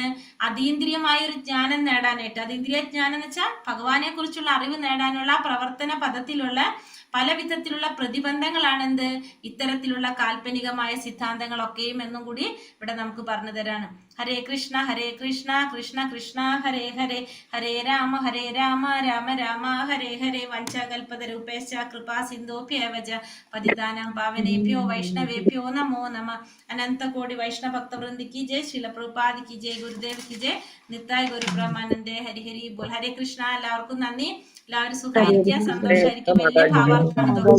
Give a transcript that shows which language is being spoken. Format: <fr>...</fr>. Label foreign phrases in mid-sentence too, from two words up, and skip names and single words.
<ml>അതീന്ദ്രിയമായ ഒരു ജ്ഞാനം നേടാനായിട്ട്, അതീന്ദ്രിയ ജ്ഞാനം എന്ന് വെച്ചാൽ ഭഗവാനെ കുറിച്ചുള്ള അറിവ് നേടാനുള്ള പ്രവർത്തന പദത്തിലുള്ള പല വിധത്തിലുള്ള പ്രതിബന്ധങ്ങളാണ് എന്ത്? ഇത്തരത്തിലുള്ള കാൽപ്പനികമായ സിദ്ധാന്തങ്ങളൊക്കെയും എന്നും കൂടി ഇവിടെ നമുക്ക് പറഞ്ഞു തരാണ്.</ml> <sa>ഹരേ കൃഷ്ണ കൃഷ്ണ കൃഷ്ണ ഹരേ ഹരേ, ഹരേ രാമ രാമ രാമ ഹരേ ഹരേ. വഞ്ചകൽപതരൂപേശ്ച കൃപാ സിന്ധോഭ്യേവച പതിതാനാം പാവനേഭ്യോ വൈഷ്ണവേഭ്യോ നമോ നമ.</sa> <hi>अनंतकोटि वैष्णव भक्तवृंदी की जय, श्रील प्रभुपादी की जय, गुरुदेव की जय, नित्ताई गुरु ब्रह्मानंदे हरि हरि बोल.</hi> <ml>ഹരേ കൃഷ്ണ. എല്ലാവർക്കും നന്ദി. എല്ലാവരും സുഖായിരിക്കുക, സന്തോഷമായിരിക്കും. വലിയ ഭാവാർത്ഥമാണ്.</ml>